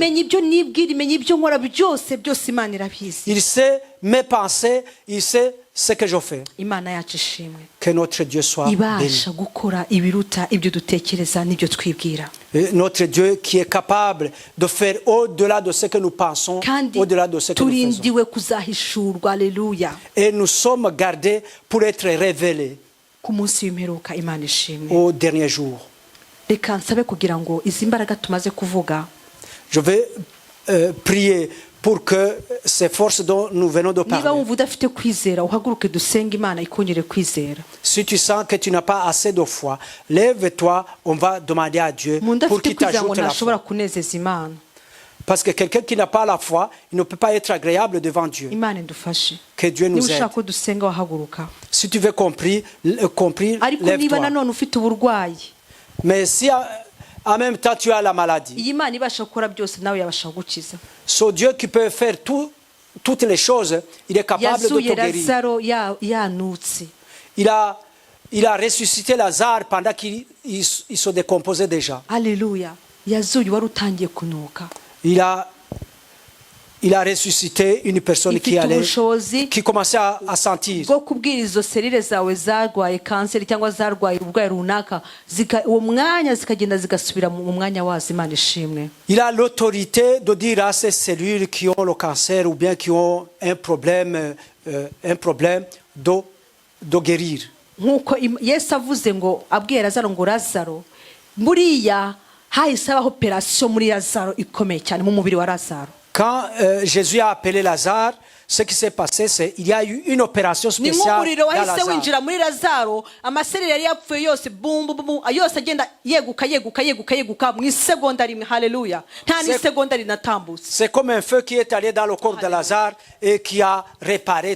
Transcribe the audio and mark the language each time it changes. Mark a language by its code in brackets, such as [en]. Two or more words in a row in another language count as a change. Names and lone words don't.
[rw] imenya ibyo nibwira, imenya ibyo nkora, byose imana irabizi. [fr] Il sait mes pensées, il sait ce que je fais. [rw] imana yacu ishimwe. [fr] Que notre Dieu soit béni. [rw] ibasha gukora ibiruta ibyo dutekereza n'ibyo twibwira. [fr] Et notre Dieu qui est capable de faire au-delà de ce que nous pensons, [rw] kandi [fr] au-delà de ce que nous faisons. [rw] turindiwe kuzahishurwa. haleluya. [fr] Et nous sommes gardés pour être révélés [rw] ku munsi w'imperuka. imana ishimwe. [fr] au dernier jour. [rw] reka nsabe kugira ngo izi mbaraga tumaze kuvuga [fr] Je vais prier pour que ces forces dont nous venons de [rw] niba [fr] parler, [rw] wumva udafite kwizera uhaguruke dusenge imana ikongere kwizera. [fr] si tu sens que tu n'as pas assez de foi, lève-toi, on va demander à Dieu [rw] umuntu [fr] pour [rw] afite [fr] qu'il [rw] kwizera ngo [fr] t'ajoute la [rw] ntashobora [fr] foi. [rw] kunezeza imana. [fr] Parce que quelqu'un qui n'a pas la foi, il ne peut pas être agréable devant Dieu. [rw] imana idufashe. [fr] Que Dieu [rw] niba [fr] nous aide. [rw] ushaka ko dusenga wahaguruka. [fr] Si tu veux compris, [rw] ariko niba [fr] lève-toi. [rw] nanone ufite uburwayi, [fr] Mais si en même temps tu as la maladie, [rw] iyi Imana ibasha gukora byose nawe yabasha kugukiza. [fr] ce Dieu qui peut faire toutes les choses, il est capable de [rw] yazuye [fr] te guérir. [rw] lazaro yanutse. [fr] Il a ressuscité Lazare pendant qu'il se décomposait déjà. [rw] haleluya. yazuye wari utangiye kunuka. [fr] Il a ressuscité une personne qui [rw] ifite ubushobozi [fr] qui commençait à sentir. [rw] bwo kubwira izo serire zawe zarwaye kanseri cyangwa zarwaye uburwayi runaka, uwo mwanya zikagenda zigasubira mu mwanya wazo. imana ishimwe. [fr] Il a l'autorité de dire à ces cellules qui ont le cancer ou bien qui ont un problème de guérir. [rw] nk'uko yesu avuze ngo abwiye lazaro ngo lazaro, buriya hahise habaho operasiyo muri lazaro ikomeye cyane mu mubiri wa lazaro. [fr] Quand Jésus a appelé Lazare, ce qui s'est passé, c'est qu'il y a eu une opération [rw] ni [fr] spéciale [rw] nk'umuriro [fr] dans [rw] wahise [fr] Lazare. [rw] winjira muri lazaro, amasereri yari yapfuye yose yose agenda yeguka mu isegonda rimwe. haleluya. nta n'isegonda rinatambutse. [fr] C'est comme un feu qui est allé dans le corps de Lazare et qui a réparé